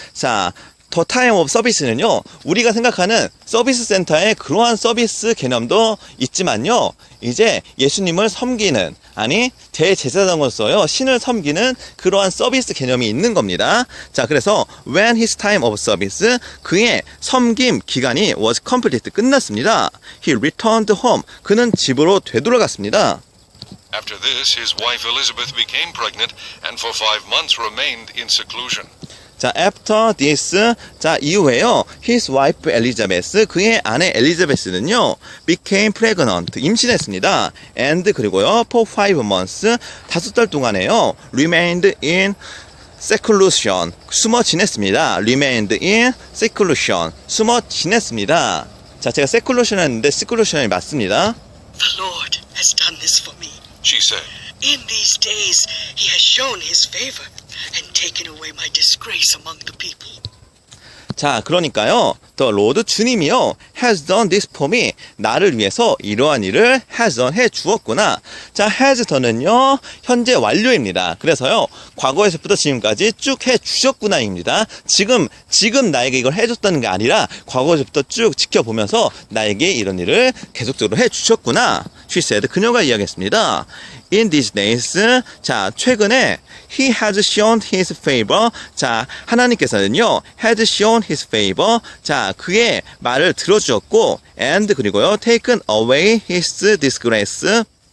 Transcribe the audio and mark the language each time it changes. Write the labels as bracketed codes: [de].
[ko] 자, [en] 더 타임 오브 서비스는요, [ko] 우리가 생각하는 서비스 센터의 그러한 서비스 개념도 있지만요, 이제 예수님을 섬기는, 아니 대제사장으로서요, 신을 섬기는 그러한 서비스 개념이 있는 겁니다. [en] 자, 그래서 when his time of service, [ko] 그의 섬김 기간이 [en] was complete, [ko] 끝났습니다. [en] He returned home. [ko] 그는 집으로 되돌아갔습니다. [en] After this, his wife Elizabeth became pregnant and for 5 months remained in seclusion. 자, after this, 자, [ko] 이후에요, [en] his wife Elizabeth, [ko] 그의 아내 엘리자베스는요, [en] became pregnant, [ko] 임신했습니다. [en] and 그리고요, for 5 months, [ko] 5달 동안에요, [en] remained in seclusion, [ko] 숨어 지냈습니다. [en] remained in seclusion, [ko] 숨어 지냈습니다. 자, 제가 seclusion 했는데 seclusion이 맞습니다. [en] The Lord has done this for me. She said, In these days he has shown his favor and taken away my disgrace among the people. 자, 그러니까요, the Lord, [ko] 주님이요, [en] has done this for me, [ko] 나를 위해서 이러한 일을 [en] has done, [ko] 해 주었구나. 자, has done은요, 현재 완료입니다. 그래서요, 과거에서부터 지금까지 쭉 해 주셨구나입니다. 지금 나에게 이걸 해줬다는 게 아니라, 과거에서부터 쭉 지켜보면서 나에게 이런 일을 계속적으로 해 주셨구나. [en] She said, [ko] 그녀가 이야기했습니다. [en] in these days. 자, [ko] 최근에 [en] he has shown his favor. 자, [ko] 하나님께서는요, [en] has shown his favor. [ko] 자, 그의 말을 들어주었고, and 그리고요, [en] taken away his disgrace.